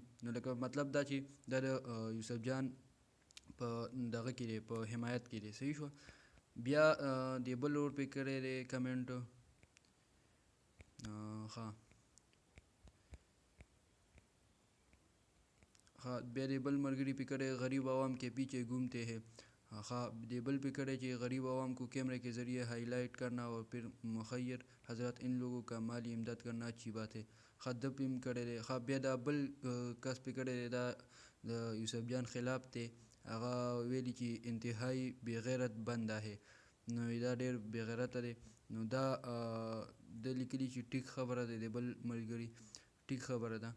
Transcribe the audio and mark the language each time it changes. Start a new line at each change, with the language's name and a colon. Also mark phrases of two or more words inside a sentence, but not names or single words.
Pashto: نو لکه مطلب دا چې دا د یوسف جان په دغه کې دی، په حمایت کې دی. صحیح شوه. بیا د بل ورور پې کړی دی کمنټ. بیا د بل ملګري پې کړی
Urdu: غریب عوام کے پیچھے گھومتے ہیں.
Pashto: د بل پې کړی چې
Urdu: غریب عوام کو کیمرے کے ذریعے ہائی لائٹ کرنا اور پھر مخیر حضرات ان لوگوں کا مالی امداد کرنا اچھی بات ہے.
Pashto: ده پې هم کړی دی. بیا دا بل کس پې کړی دی، دا د یوسف جان خلاف دی. هغه ویلي چې
Urdu: انتهائی بېغیرت بنده ہے.
Pashto: نو دا ډېر بېغیرته دی. نو دا د لیکلي چې ټیک خبره دی، د بل ملګري ټیک خبره ده.